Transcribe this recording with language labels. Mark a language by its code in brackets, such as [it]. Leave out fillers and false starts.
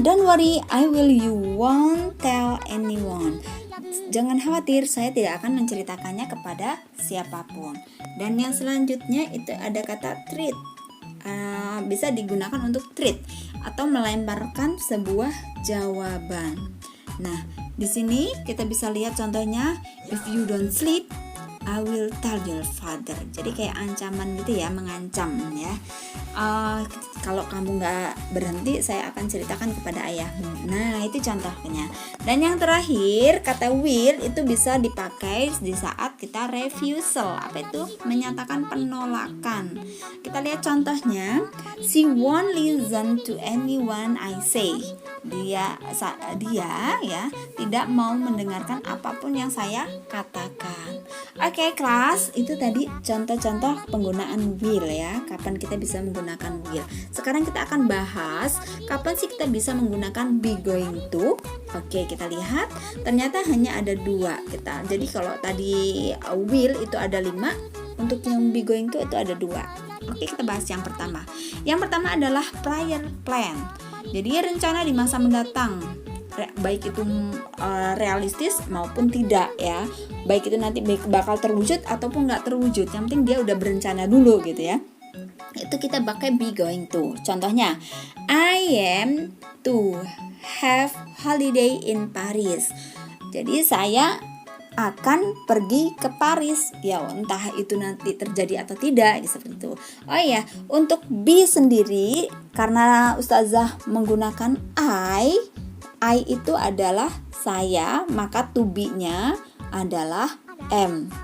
[en] Don't worry, you won't tell anyone. [id] Jangan khawatir, saya tidak akan menceritakannya kepada siapapun. Dan yang selanjutnya itu ada kata treat. Bisa digunakan untuk treat atau melemparkan sebuah jawaban. Nah, di sini kita bisa lihat contohnya, [en] if you don't sleep, I will tell your father. [id] Jadi kayak ancaman gitu ya, mengancam ya. Kalau kamu nggak berhenti, saya akan ceritakan kepada ayahmu. Nah, itu contohnya. Dan yang terakhir, kata will itu bisa dipakai di saat kita refusal. Apa itu? Menyatakan penolakan. Kita lihat contohnya. [en] She won't listen to anyone I say. [id] Dia ya tidak mau mendengarkan apapun yang saya katakan. Oke, kelas, itu tadi contoh-contoh penggunaan will ya. Kapan kita bisa menggunakan will. Sekarang kita akan bahas kapan sih kita bisa menggunakan be going to. Oke, kita lihat ternyata hanya ada 2 kita. Jadi kalau tadi will itu ada 5, untuk yang be going to itu ada 2. Oke, kita bahas yang pertama. Yang pertama adalah prior plan. Jadi rencana di masa mendatang, baik itu realistis maupun tidak ya, baik itu nanti bakal terwujud ataupun nggak terwujud, yang penting dia udah berencana dulu gitu ya. Itu kita pakai be going to. [en] Contohnya, I am to have holiday in Paris. [id] Jadi saya akan pergi ke Paris ya, entah itu nanti terjadi atau tidak seperti itu. Oh iya, untuk be sendiri karena Ustazah menggunakan I itu adalah saya, maka to be-nya adalah am.